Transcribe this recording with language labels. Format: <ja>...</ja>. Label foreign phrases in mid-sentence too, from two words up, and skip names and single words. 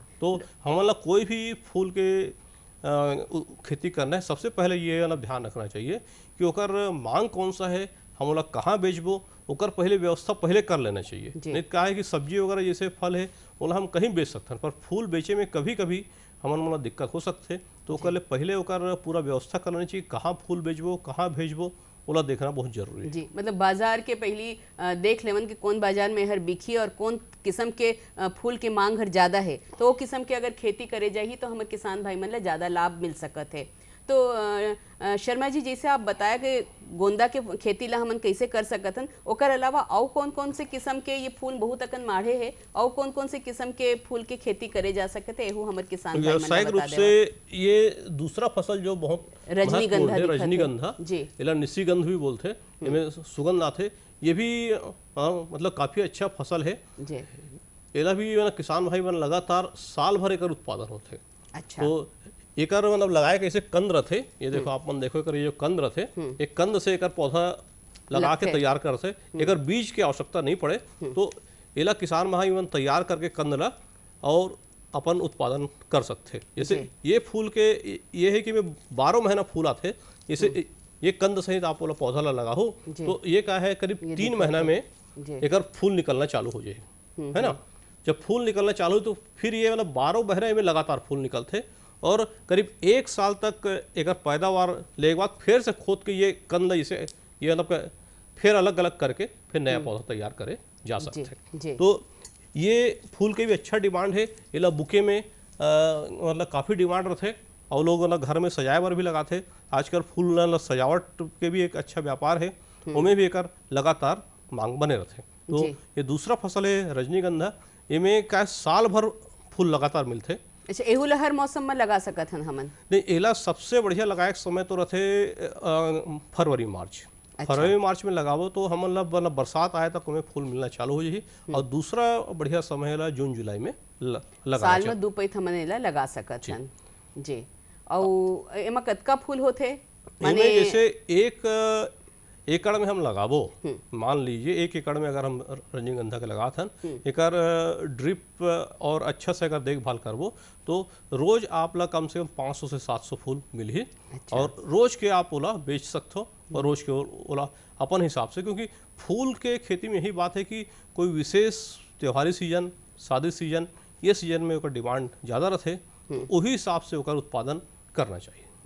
<hne>तो हमन ला कोई भी फूल के खेती करना है, सबसे पहले ये वाला ध्यान रखना चाहिए कि ओकर मांग कौन सा है, हम ओला कहाँ बेचबो, ओकर पहले व्यवस्था पहले कर लेना चाहिए। जी। नहीं तो क्या है कि सब्जी वगैरह जैसे फल है ओला हम कहीं बेच सकते हैं, पर फूल बेचे में कभी कभी हमन मोला दिक्कत हो सकते। तो ओकर ले पहले ओकर पूरा व्यवस्था कर लेना चाहिए, कहाँ फूल बेचबो कहाँ भेजबो ओला देखना बहुत जरूरी है। जी, मतलब बाजार के पहली देख लेवन कि कौन बाजार में हर बिकी और कौन किस्म के फूल के मांग हर ज्यादा है, तो वो किस्म के अगर खेती करे जाही तो हमें किसान भाई मन ला ज्यादा लाभ मिल सकत है। तो शर्मा जी, जैसे आप बताया कि गोंदा के खेती ला हमन कैसे कर सकत हन, ओकर अलावा और कौन कौन से किस्म के ये फूल बहुत अकन माढ़े है, और कौन कौन से किस्म के फूल के खेती करे जा सकते है, एहू हमर किसान भाई मन ला व्यावसायिक रूप बता से देवा। ये दूसरा फसल जो बहुत रजनीगंधा महत्वपूर्ण है, दिखत है। रजनीगंधा, जी। इला निशिगंध भी बोलते, इनमें सुगंध आते। ये भी मतलब काफी अच्छा फसल है। जी एला भी मतलब किसान भाई मन लगातार साल भर एकर उत्पादन होते। अच्छा। तो एकर मतलब लगाए कैसे कंद रथे, ये देखो आप मन देखो एकर ये जो कंद रथे, एक कंद से एकर पौधा लगा के लगथे। तैयार करते। एकर बीज की आवश्यकता नहीं पड़े। तो एला किसान भाई मन तैयार करके कंद ला और अपन उत्पादन कर सकते। जैसे ये फूल के ये है कि में 12 महीना फूल आते। जैसे ये कंद सहित आप वाला पौधा ला लगा हो तो ये क्या है करीब 3 महीना में जी एकर फूल निकलना चालू हो जाए, है ना। जब फूल निकलना चालू तो फिर ये मतलब 12 महीने में लगातार फूल निकलते और करीब 1 साल तक एकर पैदावार ले के बाद फिर से खोद के ये कंद जैसे ये मतलब फिर अलग अलग करके फिर नया पौधा तैयार करे जा सकते जी। हैं। तो ये फूल के भी अच्छा डिमांड है। इला बुके में मतलब काफ़ी डिमांड रहते और लोग मतलब घर में सजाए बर भी लगाते। आजकल फूल मतलब सजावट के भी एक अच्छा व्यापार है, उनमें भी एकर लगातार मांग बने रहते। तो जी। ये दूसरा फसल है रजनीगंधा, इमें का साल भर फूल लगातार मिलते। अच्छा, एहू ला हर मौसम में लगा सकत हन हमन? नहीं, एला सबसे बढ़िया लगाए के समय तो रहते फरवरी मार्च। अच्छा। फरवरी मार्च में लगावो तो हम मतलब बरसात आए तक उन्हें फूल मिलना चालू हो जाए। और दूसरा बढ़िया समय है जून जुलाई में लगाना साल चाहिए। में 2 पैथ हमन एला लगा सकत हन। जी। और एमा कतका फूल होथे? इनमें जैसे 1 एकड़ में हम लगाबो, मान लीजिए 1 एकड़ में अगर हम रजनीगंधा के लगात हन, एकर ड्रिप और अच्छा से अगर देखभाल करबो तो रोज आप ला कम से कम 500 से 700 फूल मिल ही। अच्छा। और रोज के आप ओला बेच सकते हो और रोज के ओला अपन हिसाब से, क्योंकि फूल के खेती में यही बात है कि कोई विशेष त्योहारी सीजन, शादी सीजन, ये सीजन में ओकर डिमांड ज़्यादा रहते, तो वही हिसाब से ओकर उत्पादन करना चाहिए।</hne>